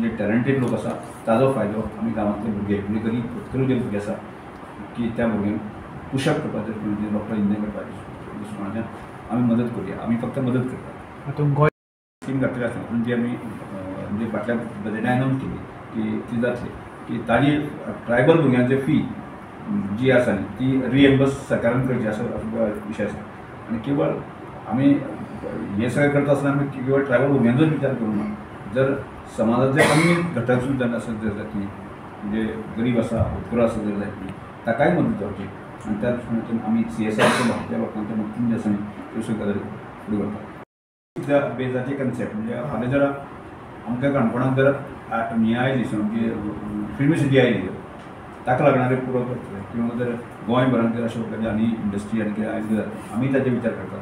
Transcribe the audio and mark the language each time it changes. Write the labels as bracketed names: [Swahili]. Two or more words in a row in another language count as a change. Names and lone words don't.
[Konkani] जे टॅलंटेड लोक आसा ताजो फायदो आमी गांवांतले भुरगे म्हणजे गरीब होतकरू जे भुरगे आसा की त्या भुरग्यांक पुशअप करपाचें म्हणजे डॉक्टर इंजिनियर करपाचें दृश्टिकोनाच्यान आमी मदत करूया आमी फक्त मदत करता स्कीम घातली आसा म्हणून ती आमी म्हणजे फाटल्या बजेटान अनावन्स केली की ती जातली की ताजी ट्रायबल भुरग्यांची फी जी आसा न्ही ती रिएम्बर्स सरकारान करची असो विशय आसा आनी [Marathi] केवळ आम्ही हे सगळं करत असताना आम्ही केवळ ट्रायबल वुमेनचाच विचार करू नये. जर समाजातले अन्य घटक सुद्धा असं जर जातली म्हणजे गरीब असा उत्तर असं जर जातली ताकाय मदत जावची आणि त्या दृष्टीने आम्ही CSRच्या भागच्या लोकांच्या मदतीन [Konkani] आसा न्ही त्यो सुद्दां फुडें व्हरता. त्या बेजाचे कन्सेप्ट म्हणजे हांवें जर आमच्या काणकोणाक जर हें आयली म्हणजे फिल्म सिटी आयली ताका लागणारे पुरो करतले किंवा जर गोंयभरांत जर अशे प्रकारचे आनी इंडस्ट्री आनी कितें आयली जाल्यार आमी ताचे विचार करता.